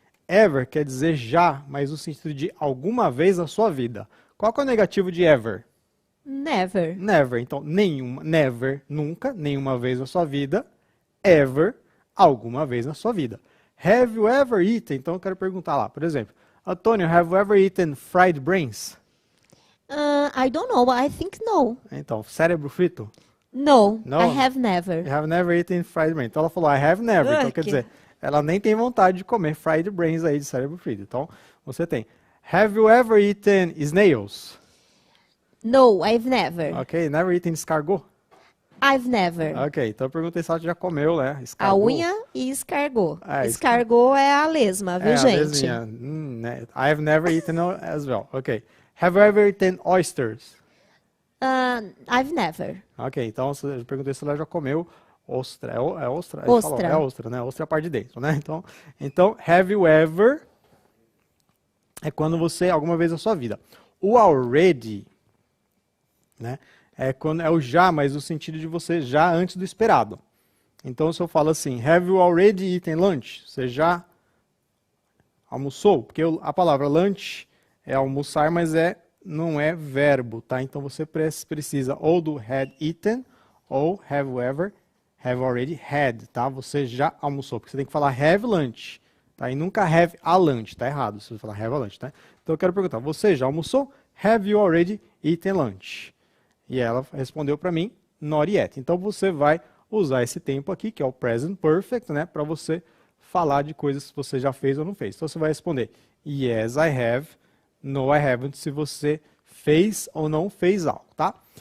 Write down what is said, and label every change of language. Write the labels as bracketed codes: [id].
[pt] Ever quer dizer já, mas no sentido de alguma vez na sua vida. Qual que é o negativo de ever? [en] Never. Never. [pt] Então, nenhuma, never, nunca, nenhuma vez na sua vida. Ever, alguma vez na sua vida. [en] Have you ever eaten? [pt] Então, eu quero perguntar lá, por exemplo. [en] Antônio, have you ever eaten fried brains? I don't know, but I think no. [pt] Então, cérebro frito? [en] No, No? I have never. You have never eaten fried brains. [pt] Então, ela falou, [en] I have never. [pt] Então, quer dizer, ela nem tem vontade de comer [en] fried brains [pt] aí de cérebro frito. Então, você tem. [en] Have you ever eaten snails? No, I've never. Ok, never eaten escargot? I've never. [pt] Ok, então eu perguntei se ela já comeu, né? Escargot. A unha e escargot. É, Escargot é a lesma, viu, a gente? lesminha. Né? [en] I've never eaten as well. Ok. Have you ever eaten oysters? I've never. [pt] Ok, então eu perguntei se ela já comeu ostra. É ostra? Ele Ostra. falou, é ostra, né? Ostra é a parte de dentro, né? Então, [en] have you ever [pt] é quando você, alguma vez na sua vida. O already, né? É o já, mas no sentido de você já antes do esperado. Então, se eu falo assim, [en] have you already eaten lunch? [pt] Você já almoçou? Porque a palavra lunch é almoçar, mas não é verbo, tá? Então, você precisa ou do [en] had eaten [pt] ou [en] have already had, [pt] tá? Você já almoçou, porque você tem que falar [en] have lunch, [pt] tá? E nunca [en] have a lunch, [pt] tá errado se você falar have a lunch, tá? Então, eu quero perguntar, você já almoçou? [en] Have you already eaten lunch? [pt] E ela respondeu para mim, [en] not yet. [pt] Então, você vai usar esse tempo aqui, que é o present perfect, né? Para você falar de coisas que você já fez ou não fez. Então, você vai responder, [en] yes, I have, no, I haven't, [pt] se você fez ou não fez algo, tá?